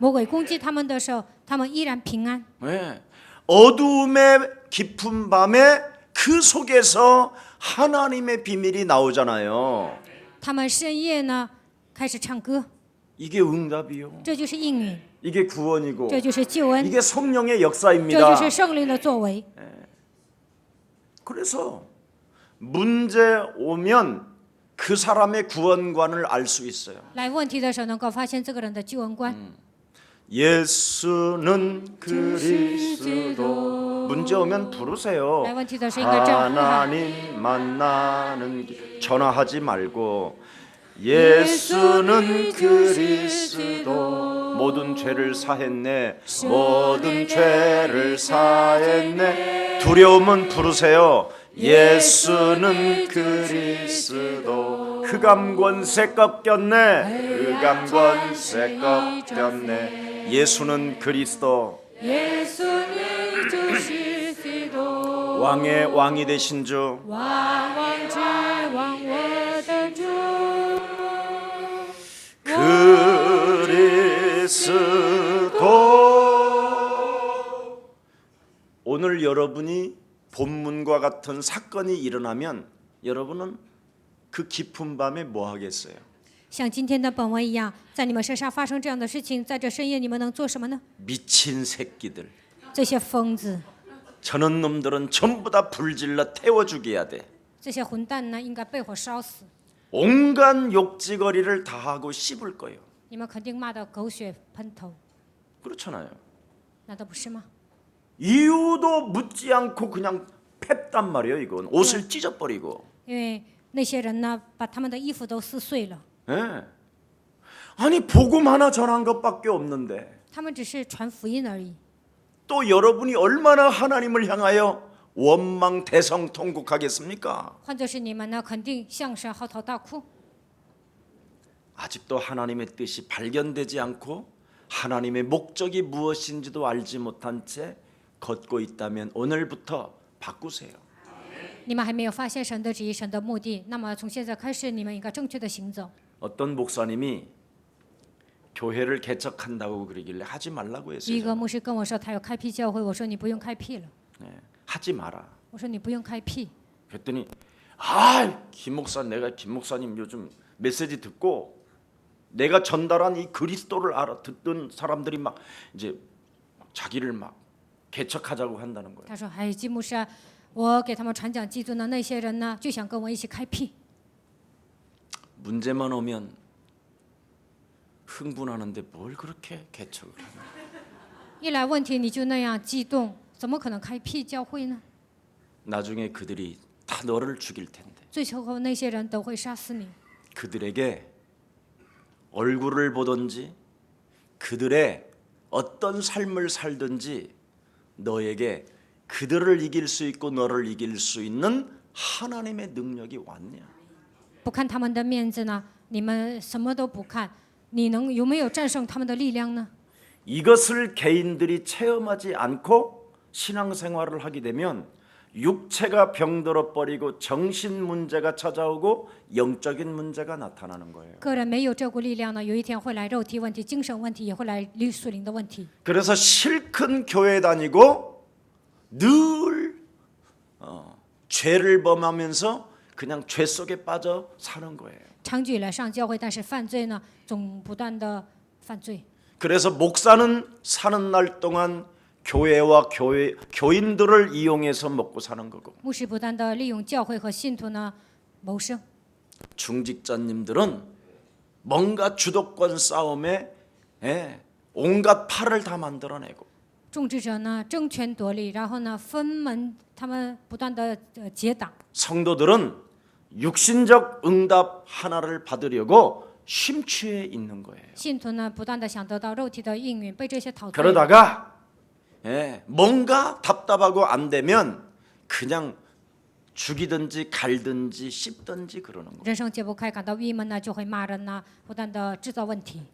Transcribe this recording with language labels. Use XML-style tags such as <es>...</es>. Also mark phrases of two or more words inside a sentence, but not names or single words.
<zh>魔鬼攻击他们的时候，他们依然平安。</zh> <ko>네. 어두움의 깊은 밤에 그 속에서 하나님의 비밀이 나오잖아요.</ko> <zh>他们深夜呢开始唱歌，</zh> <ko>이게 응답이요.</ko> <zh>这就是应允，</zh> <ko>이게 구원이고</ko> <zh>这就是救恩，</zh> <ko>이게 성령의</ko> <zh>这</zh> <ko>역사입니다.</ko> <zh>就是圣灵的作为。</zh> <ko>그래서 문제 오면 그 사람의 구원관을 알 수 있어요.</ko> <zh>来问题的时候，能够发现这个人的救恩观。</zh> <ko>예수는 그리스도. 문제 오면 부르세요.</ko> <zh>来问题的时候，应该这样呼喊：</zh> <ko>하나님 만나는 길 전화하지 말고 예수는 그리스도. 모든 죄를 사했네. 모든 죄를 사했네. 두려움은 부르세요. 예수는 그리스도. 흑암권세 꺾였네. 흑암권세 꺾였네. 예수는 그리스도</ko> <zh>耶稣你就是基督，</zh> <ko>왕의 왕이 되신 주</ko> <zh>万王之王，我的主。</zh> <ko>그리스도. 오늘 여러분이 본문과 같은 사건이 일어나면 여러분은 그 깊은 밤에 뭐 하겠어요?</ko> <zh>像今天的本文一样，在你们身上发生这样的事情，在这深夜你们能做什么呢？</zh> <ko>미친 새끼들.</ko> <zh>这些疯子，</zh> <ko>저런 놈들은 전부 다 불질러 태워 죽여야 돼.</ko> <zh>这些混蛋呢，应该被火烧死。</zh> <ko>온갖 욕지거리를 다 하고 씹을 거예요.</ko> <zh>你们肯定骂得狗血喷头，</zh> <ko>그렇잖아요.</ko> <zh>难道不是吗？</zh> <ko>이유도 묻지 않고 그냥 팼단 말이에요. 이건 옷을 찢어버리고.</ko> <zh>因为那些人呢，把他们的衣服都撕碎了，</zh> <ko>예. 아니 복음 하나 전한 것밖에 없는데</ko> <zh>他们只是传福音而已。</zh> <ko>또 여러분이 얼마나 하나님을 향하여 원망 대성통곡하겠습니까?</ko> <zh>换作是你们呢，肯定向神嚎啕大哭。</zh> <ko>아직도 하나님의 뜻이 발견되지 않고 하나님의 목적이 무엇인지도 알지 못한 채 걷고 있다면 오늘부터 바꾸세요.</ko> <zh>你们还没有发现神的旨意、神的目的，那么从现在开始，你们应该正确的行走。</zh> <ko>어떤 목사님이 교회를 개척한다고 그러길래 하지 말라고</ko> <zh>一</zh> <ko>했어요.</ko> <zh>个牧师跟我说他要开辟教会，我说你不用开辟了，</zh> <ko>네, 하지 마라.</ko> <zh>我说你不用开辟。</zh> <ko>그랬더니 김 목사 내가 김 목사님 요즘 메시지 듣고 내가 전달한 이 그리스도를 알아 듣던 사람들이 막 이제 자기를 막 개척하자고 한다는 거예요.</ko> <zh>他说：“哎，季牧师啊，我给他们传讲基督呢，那些人呢就想跟我一起开辟。</zh> <ko>문제만 오면 흥분하는데 뭘 그렇게 개척을 하냐.</ko> <zh>一来问题你就那样激动，怎么可能开辟教会呢？</zh> <ko>나중에 그들이 다 너를 죽일 텐데</ko> <zh>最后那些人都会杀死你。</zh> <ko>그들에게 얼굴을 보든지 그들의 어떤 삶을 살든지 너에게 그들을 이길 수 있고 너를 이길 수 있는 하나님의 능력이 왔냐.</ko> <zh>不看他们的面子呢，你们什么都不看，你能有没有战胜他们的力量呢？</zh> <ko>이것을 개인들이 체험하지 않고 신앙생활을 하게 되면 육체가 병들어 버리고 정신 문제가 찾아오고 영적인 문제가 나타나는 거예요.</ko> <zh>个人没有这股力量呢，有一天会来肉体问题、精神问题，也会来属灵的问题。</zh> <ko>그래서 실컷 교회 다니고 늘 죄를 범하면서 그냥 죄 속에 빠져 사는 거예요.</ko> <zh>长久以来上教会，但是犯罪呢，总不断的犯罪。</zh> <ko>그래서 목사는 사는 날 동안 교회와 교인들을 이용해서 먹고 사는 거고</ko> <zh>牧师不断的利用教会和信徒呢谋生，</zh> <ko>중직자님들은 뭔가 주도권 싸움에 온갖 팔을 다 만들어내고</ko> <zh>种植者呢争权夺利，然后呢分门，他们不断的结党。</zh> <ko>성도들은 육신적 응답 하나를 받으려고 심취해 있는 거예요.</ko> <zh>信徒呢不断的想得到肉体的应允，被这些陶醉。</zh> <ko>그러다가 뭔가 답답하고 안 되면 그냥 죽이든지 갈든지 씹든지 그러는 거예요.</ko> <zh>人生解不开，感到郁闷呢，就会骂人呢，不断的制造问题。</zh>